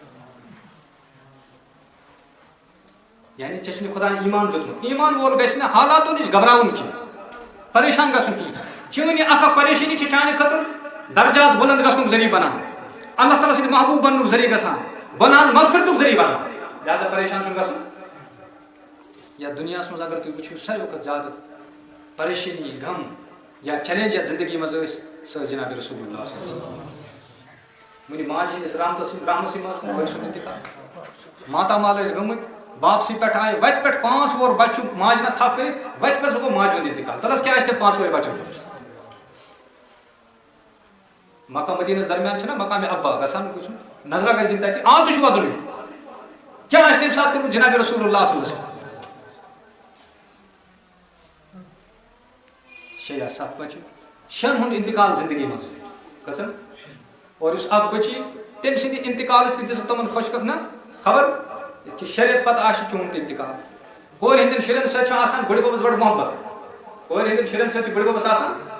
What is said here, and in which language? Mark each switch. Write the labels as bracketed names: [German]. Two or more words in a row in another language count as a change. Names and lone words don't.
[Kashmiri] یعنی ژےٚ چھُنہٕ خۄداین ایٖمان دیُتمُت ایٖمان وول گژھِ نہٕ حالاتو نِش گھبراوُن کینٛہہ پریشان گژھُن کینٛہہ چٲنۍ یہِ اکھ پریشٲنی چھِ چانہِ خٲطرٕ درجات بُلند گژھنُک ذٔریعہٕ بنان اللہ تعالیٰ سٕنٛدِ محبوٗب بننُک ذٔریعہٕ گژھان گۄناہن مغفرتُک ذٔریعہٕ بنان لہذا پریشان چھُنہٕ گژھُن یتھ دُنیاہس منٛز اگر تُہۍ وٕچھِو ساروی کھۄتہٕ زیادٕ پریشٲنی غم یا چیلینج یتھ زندگی منٛز ٲسۍ سۄ ٲس جناب [Arabic] رسول اللہ صلی اللہ علیہ وسلم [Kashmiri] وٕنہِ ماجہِ ہٕنٛدِس رحمسٕے منٛز تہٕ مٲلۍ سُنٛد انتقال ماتامال ٲسۍ گٔمٕتۍ واپسی پٮ۪ٹھ آیہِ وتہِ پٮ۪ٹھ 5 وُہُر بچہِ چھُ ماجہِ نہ تھپھ کٔرِتھ وتہِ پٮ۪ٹھ گوٚو ماجہِ ہُنٛد انتقال تلس کیٛاہ آسہِ تٔمۍ 5 وٕہٕرۍ بچن مکہ مدیٖنس درمیان چھُنہ مقامِ ابوا گژھان وٕچھُن نظرا گژھِ دِنۍ تتہِ آز تہِ چھُ وَدُن کیٛاہ آسہِ تَمہِ ساتہٕ کوٚرمُت جناب [Arabic] رسول اللہ صلی اللہ علیہ وسلم [Kashmiri] 6 یا 7 بچہِ 6 ہُنٛد انتقال زندگی منٛز گژھان اور یُس اکھ بچی تٔمۍ سٕنٛدِ انتقالس تہِ دِژٕکھ تِمن خۄش نہ خبر کہ شریعت پتہٕ آسہِ چون تہِ انتقال کورِ ہٕنٛدٮ۪ن شُرٮ۪ن سۭتۍ چھُ آسان بٕڈِ ببس بڑٕ محبت کورِ ہٕنٛدٮ۪ن شُرٮ۪ن سۭتۍ چھُ بٕڈِ ببس آسان